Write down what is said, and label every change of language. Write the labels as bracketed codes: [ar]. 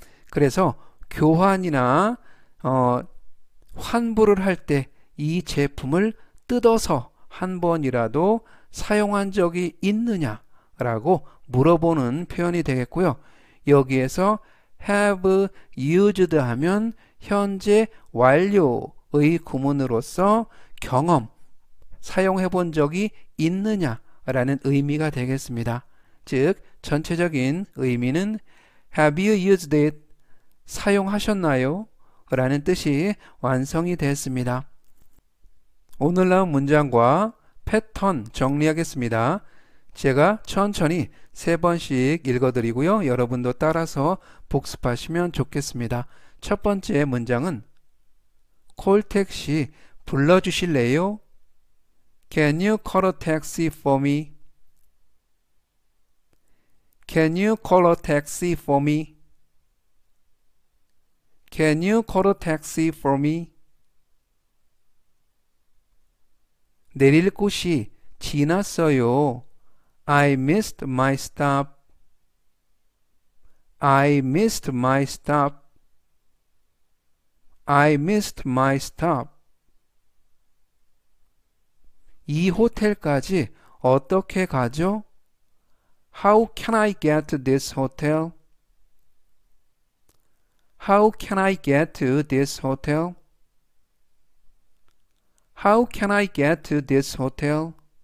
[ko] 그래서 교환이나 환불을 할 때 이 제품을 뜯어서 한 번이라도 사용한 적이 있느냐 라고 물어보는 표현이 되겠고요. 여기에서 [en] have used [ko] 하면 현재 완료의 구문으로서 경험 사용해 본 적이 있느냐 라는 의미가 되겠습니다. 즉 전체적인 의미는 [en] Have you used it? [ko] 사용하셨나요? 라는 뜻이 완성이 됐습니다. 오늘 나온 문장과 패턴 정리하겠습니다. 제가 천천히 3번씩 읽어드리고요. 여러분도 따라서 복습하시면 좋겠습니다. 첫 번째 문장은 콜택시 불러주실래요? [en] Can you call a taxi for me? Can you call a taxi for me? Can you call a taxi for me? [ko] 내릴 곳이 지났어요. [en] I missed my stop. I missed my stop. I missed my stop. [ko] 이 호텔까지 어떻게 가죠? [en] How can I get to this hotel? How can I get to this hotel? How can I get to this hotel?